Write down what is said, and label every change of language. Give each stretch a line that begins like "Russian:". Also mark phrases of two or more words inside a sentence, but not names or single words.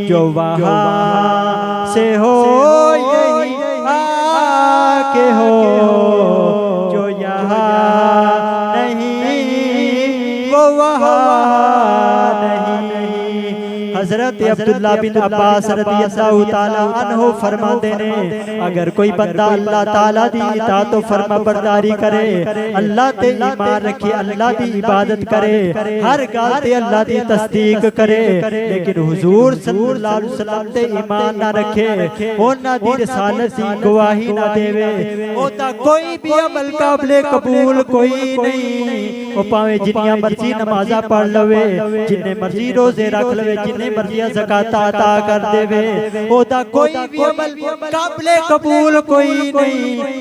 Urdu: جو وہاں سے ہو یہی کے ہو، جو یہاں نہیں وہ وہاں نہیں.
Punjabi: حضرت عبداللہ بن عباس
Arabic: رضي الله تعالى عنه
Punjabi: فرماتے نے اگر کوئی بندہ اللہ تعالیٰ دی اطاعت تو فرماں برداری کرے، اللہ تے ایمان رکھے، اللہ دی عبادت کرے، ہر گل تے اللہ دی تصدیق کرے، لیکن حضور
Arabic: صلى الله عليه وسلم
Punjabi: تے ایمان نہ رکھے، انہاں دی رسالت دی گواہی نہ دیوے، اودا کوئی بھی عمل قابل قبول کوئی نہیں. او بھاویں جنیاں مرضی نمازاں پڑھ لوے، جنے مرضی روزے رکھ لوے، جنے مرضی زکات عطا کر دیوے، اودا کوئی بھی عمل قابل قبول کوئی نہیں.